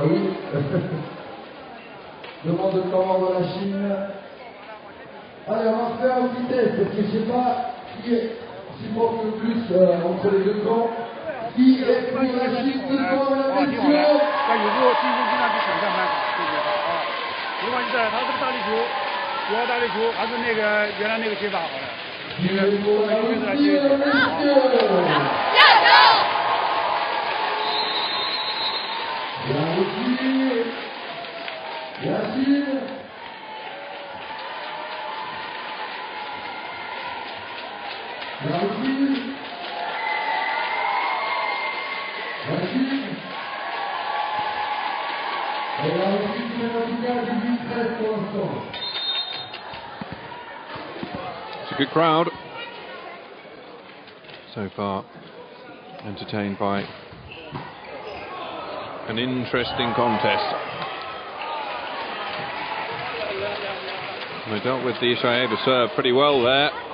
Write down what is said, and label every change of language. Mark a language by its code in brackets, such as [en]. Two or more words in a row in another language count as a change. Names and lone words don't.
[fr] Demande de temps de la Chine. Allez, on va faire en vitesse parce que je ne sais pas qui supporte le plus entre les deux camps. Qui est pour la Chine ce soir, mesdames et messieurs? [zh] 他有时候进攻经常去抢占板，对不对啊？不管是在他这个大力球，主要大力球还是那个原来那个接法好的。这个我们就是来接的。加油！ [fr] La Russie, la Chine, la Russie, la Chine, et la Russie qui mène en tout cas 18-13 pour l'instant. [en] It's a good crowd so far, entertained by an interesting contest. They dealt with the Ishayeva serve pretty well there.